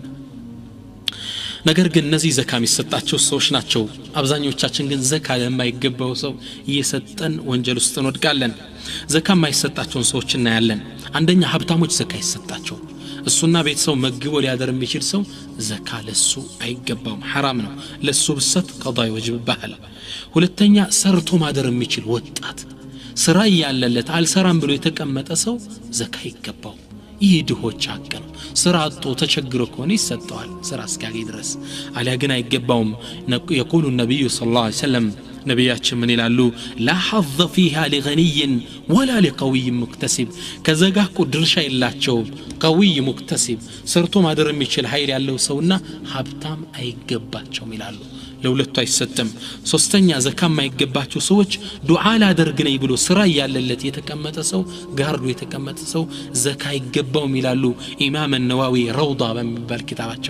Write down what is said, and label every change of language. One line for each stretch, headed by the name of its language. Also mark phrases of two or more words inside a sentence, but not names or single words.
Amharic: ነገር ግን እነዚህ ዘካ የሚሰጣቸው ሰዎች ናቸው አብዛኞቻችን ግን ዘካ ለማይገባው ሰው እየሰጠን ወንጀል ውስጥ እንወድቃለን ዘካ የማይሰጣቸውን ሰዎች እናያለን አንደኛ ሀብታሞች ዘካ ይሰጣቸው እሱና ቤተሰው መግቦ ሊያደር የሚችል ሰው ዘካ ለሱ አይገባውም حرام ነው ለሱ ብሰጥ ቀዳ ይወጅብሃል ሁለተኛ ሰርቶ ማደር የሚችል ወጣት ስራ ያለለት አልሰራም ብሎ የተቀመጠ ሰው ዘካ ይገባው ይድሆች አቀን ስራ አጥቶ ተቸግሮ ከሆነ ይሰጠዋል ስራ እስኪያገኝ ድረስ አሊያ ግን አይገባውም
Arabic: يقول النبي صلى الله عليه وسلم
Amharic: ነብያችን ምን ይላሉ
Arabic: لا حظ فيها لغني ولا لقوي مكتسب
Amharic: ከዘጋኩ ድርሻ የላቸው
Arabic: قوي مكتسب
Amharic: ሰርቶ ማደር የሚችል ኃይል ያለው ሰውና ሀብታም አይገባቸውም ይላሉ ለሁለቱ አይሰጥም ሶስተኛ ዘካ የማይገባቸው ሰዎች ዱዓ ላደርግ ነኝ ብሎ ስራ ያለለት የተቀመጠ ሰው ጋርዶ የተቀመጠ ሰው ዘካ ይገባውም ይላሉ ኢማም ነዋዊ ረውዳ በሚባል ኪታባቸው